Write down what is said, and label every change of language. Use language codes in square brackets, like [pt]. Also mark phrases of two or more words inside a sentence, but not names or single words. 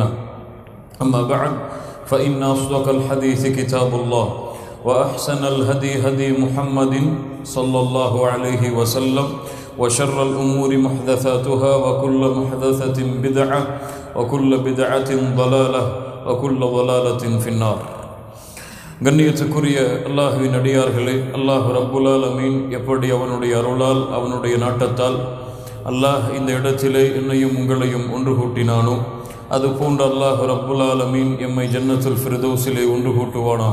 [ar] أما بعد فإن أصدق الحديث كتاب الله وأحسن الهدي هدي محمد صلى الله عليه وسلم وشر الأمور محدثاتها وكل محدثة بدعة وكل بدعة ضلالة وكل ضلالة في النار. [ta] கண்ணியத்துக்குரிய அல்லாஹுவின் அடியார்களே, [ar] الله رب العالمين [ta] எப்படி அவனுடைய அருளால் அவனுடைய நாட்டத்தால் அல்லாஹ் இந்த இடத்திலே என்னையும் உங்களையும் ஒன்று கூட்டினானோ அதுபோன்று [ar] الله رب العالمين [ta] எம்மை ஜன்னத்துல் ஃபிர்தௌஸிலே ஒன்று கூட்டுவானாக.